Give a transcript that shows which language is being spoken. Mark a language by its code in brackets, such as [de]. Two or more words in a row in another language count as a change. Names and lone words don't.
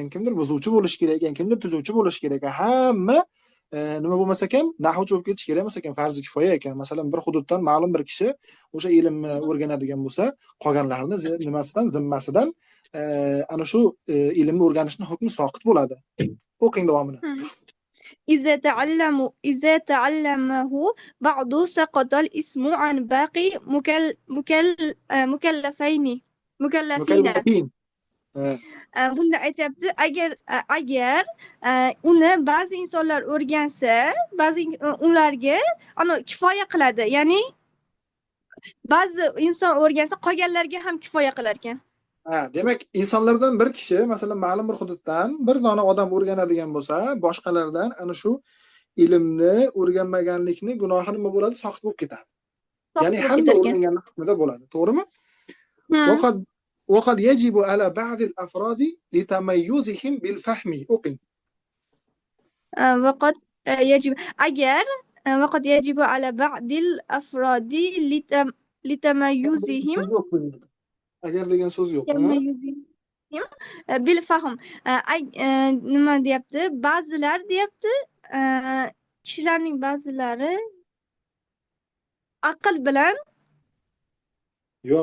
[uz] Kimdir buzuvchi bo'lish kerak ekan. Kimdir tuzuvchi bo'lish kerak ekan. Hamma nima bo'lmasa ekan, nahvchi bo'lib ketish kerak emas ekan, farzi kifoya ekan. Masalan, bir hududdan ma'lum bir kishi o'sha ilmni o'rganadigan bo'lsa, qolganlarni zimmasidan ana shu ilmni o'rganishning hukmi soqit bo'ladi. O'qing davomini. [ar] إذا تعلمه بعض سقط الاسم عن باقي مكلفين. [uz] Bunda aytibdi, agar uni ba'zi insonlar o'rgansa, ularga kifoya qiladi. Ya'ni ba'zi inson o'rgansa, qolganlarga ham kifoya qilar ekan. Demak, insonlardan bir kishi, masalan, ma'lum bir hududdan bir dona odam o'rganadigan bo'lsa, boshqalardan ana shu ilmni o'rganmaganlikni gunohi nima bo'ladi? Soqit bo'lib ketadi. Ya'ni hamma o'rganganlik hukmida bo'ladi, to'g'rimi? [ar] وقد يجب على بعض الأفراد لتميزهم بالفهم. أوكي. وقد يجب على بعض الأفراد لتميزهم. [uz] Agar degan so'z yo'q. Bilfahm. Nima deyapti? Ba'zilar deyapti, kishilarning ba'zilari aql bilan. Yo'q.